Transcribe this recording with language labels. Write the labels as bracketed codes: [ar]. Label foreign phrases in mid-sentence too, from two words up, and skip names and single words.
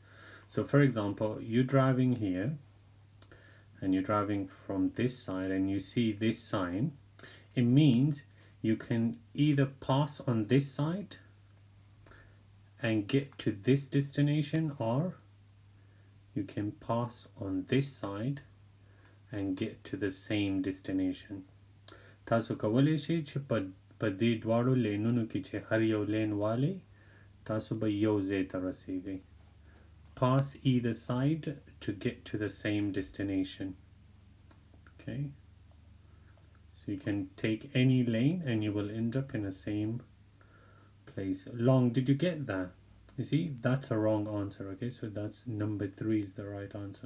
[en] So for example, you're driving here and you're driving from this side and you see this sign, it means you can either pass on this side and get to this destination, or you can pass on this side and get to the same destination. [ps] تاسو کولی شئ چې په دې دواړو لینونو کې چې هر یو لین والی تاسو به یو ځای ته رسیږئ. [en] Pass either side to get to the same destination. Okay, so you can take any lane and you will end up in the same place. Long, did you get that? You see, that's a wrong answer. Okay, so that's number 3 is the right answer.